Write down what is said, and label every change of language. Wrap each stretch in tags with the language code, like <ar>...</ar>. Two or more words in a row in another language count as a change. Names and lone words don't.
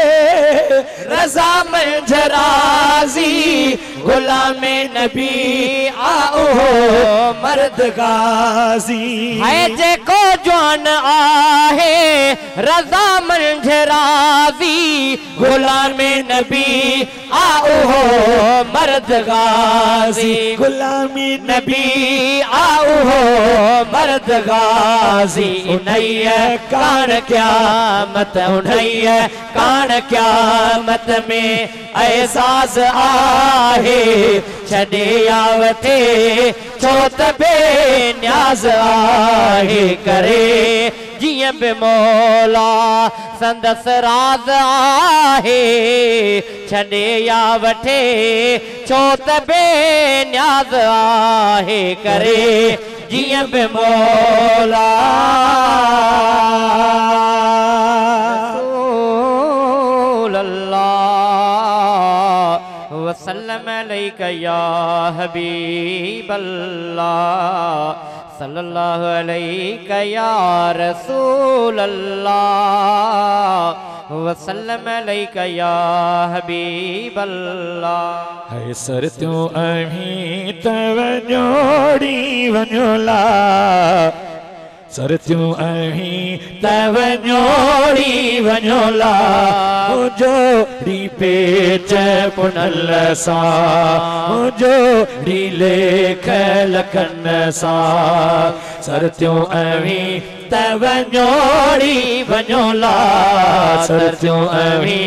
<sd>रज़ा मंझ राज़ी गुलाम नबी आओ मर्द गाज़ी है जेको जवान आहे रज़ा मंझ राज़ी गुलाम नबी आओ मर्द गाज़ी गुलामी नबी आओ मर्द गाज़ी उन्हैय कान क़यामत उन्हैय कान क़यामत में एहसास आहे छॾे या वठे छो त बेनियाज़ आहे करे जियं बि मौला संदस राज आहे छॾे या वठे छो त बेनियाज़ आहे करे जियं बि मौला</sd> <ar>وسلم عليك يا حبيب الله صلى الله عليك يا رسول الله وسلم عليك يا حبيب الله</ar> <sd>है सर त्यों अहीं तव जोड़ी वञोला सर त्यों अहीं तव जोड़ी वञोला जोड़ी पेच पुनल सा जोड़ी लेख लखन सा सर त्यों अहीं तव जोड़ी वञोला सर त्यों अहीं</sd>